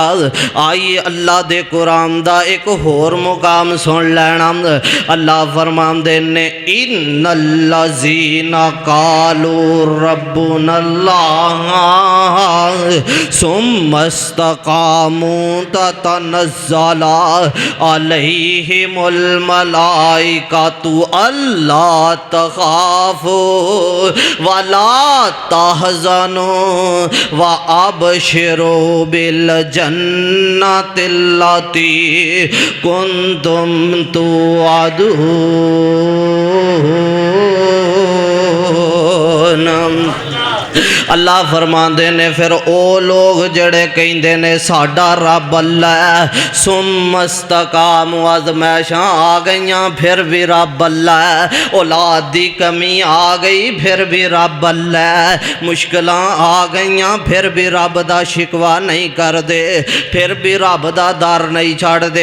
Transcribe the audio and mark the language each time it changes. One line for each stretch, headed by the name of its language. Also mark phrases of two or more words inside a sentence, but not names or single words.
Punjabi: आइए अल्लाह दे कुरान दा एक होर मुकाम सुन लेना। अल्लाह फरमाते ने
Arabic: إن الذين قالوا ربنا الله ثم استقاموا تتنزل عليهم الملائكة ألا تخافوا ولا تحزنوا وأبشروا بالجنة التي كنتم توعدون. अल्लाह फरमाते ने फिर ओ लोग जड़े कहते ने साडा रब अल्लाह है, सुमस्तकाम आजमैशां आ गईयां फिर भी रब अल्लाह है, औलाद दी कमी आ गई फिर भी रब अल्लाह है, मुश्किलां आ गईयां फिर भी रब दा शिकवा नहीं करदे, फिर भी रब दा दर नहीं छड्डदे।